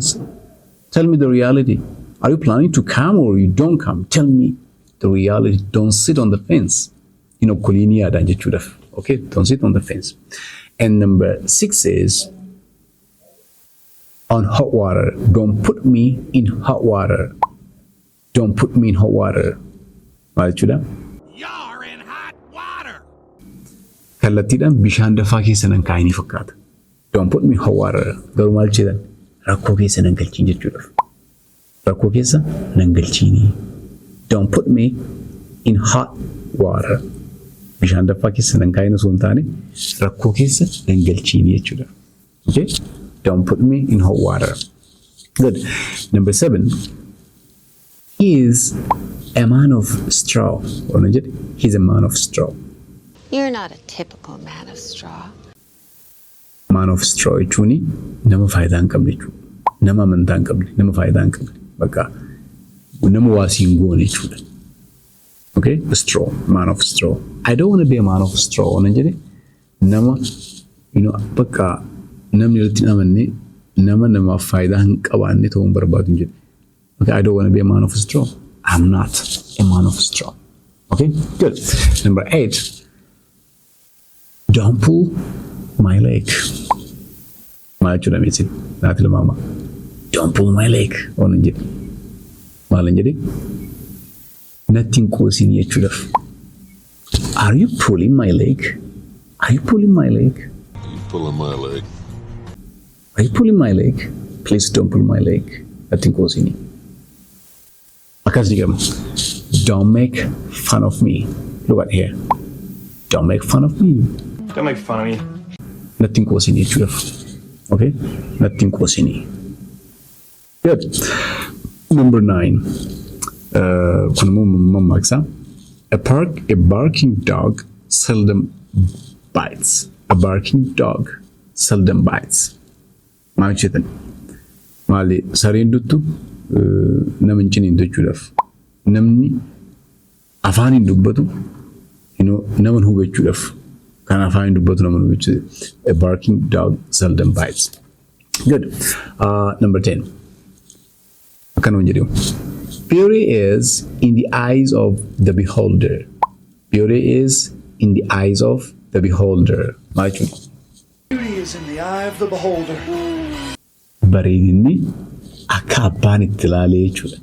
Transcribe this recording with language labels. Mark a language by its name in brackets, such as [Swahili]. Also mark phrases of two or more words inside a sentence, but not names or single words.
[English] Tell me the reality. Are you planning to come or you don't come? Tell me the reality. Don't sit on the fence. [Oromo] Hin okkoliin yaadaan jechuudha. [English] Okay? Don't sit on the fence. And number 6 is on hot water. Don't put me in hot water. Don't put me in hot water. [Oromo] Maal jechuudha? [English] You're in hot water. [Oromo] Kallattiidhaan bishaan dafaa keessa nan kaa'inii fakkaata. [English] Don't put me in hot water. [Oromo] Garuu maal jedhan? Rakkoo keessa nan galchiin jechuudha. Rakkoo keessa nan galchiinii. [English] Don't put me in hot water. [Oromo] Bishaan dafaa keessa nan kaa'in osoo hin taane rakkoo keessa nan galchiinii jechuudha. [English] Okay? Don't put me in hot water. Good. Number 7. He is a man of straw. He's a man of straw. You're not a typical man of straw. Man of straw [Oromo] jechuun nama faayidaa hin qabne jechuudha. Nama amantaa hin qabne, nama faayidaa hin qabne. Bakka nama waa siin goone jechuudha. [English] Okay, a straw, man of straw. I don't want to be a man of straw. [Oromo] Nama, bakka namni irratti amanne nama faayidaa hin qabaanne ta'uun barbaadu jedhe. [English] Okay, I don't want to be a man of straw. I'm not a man of straw. Okay, good. Number 8. Don't pull my leg. [Oromo] Maal jechuudha miti naati lamaama. [English] Don't pull my leg. [Oromo] Oonan jedhe. Maalan jedhe? Natti hin qoosin jechuudhaaf. [English] Are you pulling my leg? Are you pulling my leg? Are you pulling my leg? Are you pulling my leg? Please don't pull my leg. [Oromo] Natti hin qoosini. Akkas jedhama. [English] Don't make fun of me. Look at here. Don't make fun of me. Don't make fun of me. [Oromo] Natti hin qoosini jechuudhaaf. Okay? Natti hin qoosini. [English] Good. Number 9. A barking dog seldom bites. A barking dog seldom bites. [Oromo] Maal jedhan? Maali sareen duttu nama hin ciniintu jechuudhaaf. Namni afaan hin dubbatu nama hin hubachuudhaaf. Kan afaan hin dubbatu nama hin hubachuudhaaf. [English] A barking dog seldom bites. Good. Number 10. [Oromo] Akkanuma jedhamu. [English] Beauty is in the eyes of the beholder. Beauty is in the eyes of the beholder. Beauty is in the eye of the beholder. [Oromo] Bareedinni akka abbaan itti ilaalee jechuudha.